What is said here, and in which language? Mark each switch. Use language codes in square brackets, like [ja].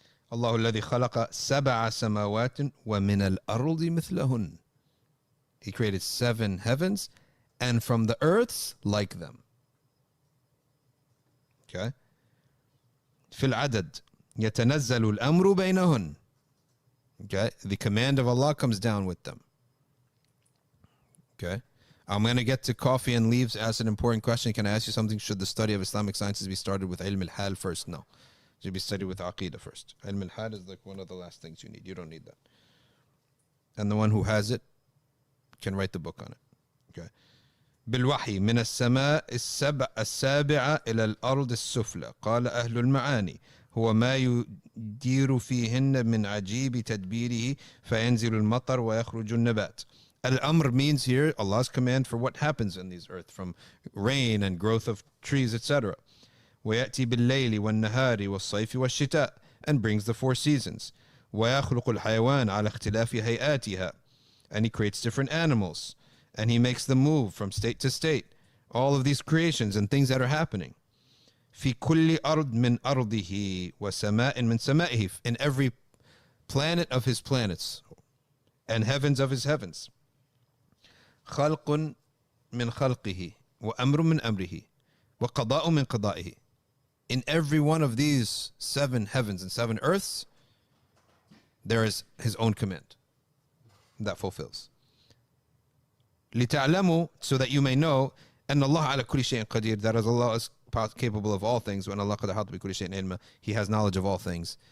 [ar] الله الذي خلق 7 سماوات ومن الأرض مثلهن. [en] He created 7 heavens and from the earths like them. Okay. [ar] في العدد يتنزل الأمر بينهن. [en] Okay. The command of Allah comes down with them. Okay. I'm going to get to coffee and leaves. Ask an important question. Can I ask you something? Should the study of Islamic sciences be started with ilm al-hal first? No. It should be studied with aqidah first. Ilm al-hal is like one of the last things you need. You don't need that. And the one who has it can write the book on it. Okay. [ar] بالوحي من السماء السابعة إلى الأرض السفلى قال أهل المعاني هو ما يدير فيهن من عجيب تدبيره فينزل المطر ويخرج النبات. [en] Al-Amr means here Allah's command for what happens in these earth, from rain and growth of trees, etc. [ar] ويأتي بالليل والنهار والصيف والشتاء, [en] and brings the 4 seasons. [ar] ويخلق الحيوان على اختلاف هيئاتها, [en] and he creates different animals, and he makes them move from state to state. All of these creations and things that are happening. [ar] في كل أرض من أرضه وسماء من سمائه, [en] in every planet of his planets and heavens of his heavens. [ar] خلق من خلقه وأمر من أمره وقضاء من قضائه. [en] In every one of these 7 heavens and 7 earths, there is his own command that fulfills. [ar] لتعلموا, [en] so that you may know, [ar] أن الله على كل شيء قدير, [en] that as Allah is capable of all things, [ar] وأن الله قد أحاط بكل شيء علما, [en] he has knowledge of all things.